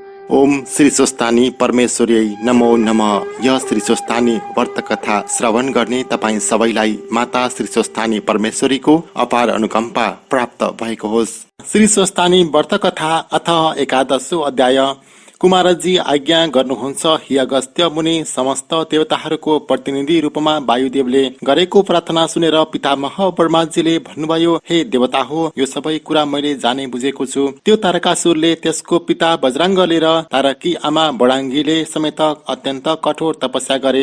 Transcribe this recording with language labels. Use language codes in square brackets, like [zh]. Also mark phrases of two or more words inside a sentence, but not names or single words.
[sa] ओम श्री स्वस्तानी परमेश्वरी नमो नमः। [ne] यह श्री स्वस्तानी व्रत कथा श्रवण गर्ने तपाईं सबैलाई माता श्री स्वस्तानी परमेश्वरीको अपार अनुकम्पा प्राप्त भएको होस्। [sa] श्री स्वस्तानी व्रत कथा अथ एकादशो अध्याय। [ne] कुमारजी आज्ञा गर्नुहुन्छ, हे अगस्त्य मुनि, समस्त देवताहरूको प्रतिनिधि रूपमा वायुदेवले गरेको प्रार्थना सुनेर पितामह ब्रह्माजीले भन्नुभयो, हे देवता हो, यो सबै कुरा मैले जाने बुझेको छु। त्यो तारकासुरले त्यसको पिता बजरङ्गले र तारकी आमा बडाङ्गीले समेत अत्यन्त कठोर तपस्या गरे।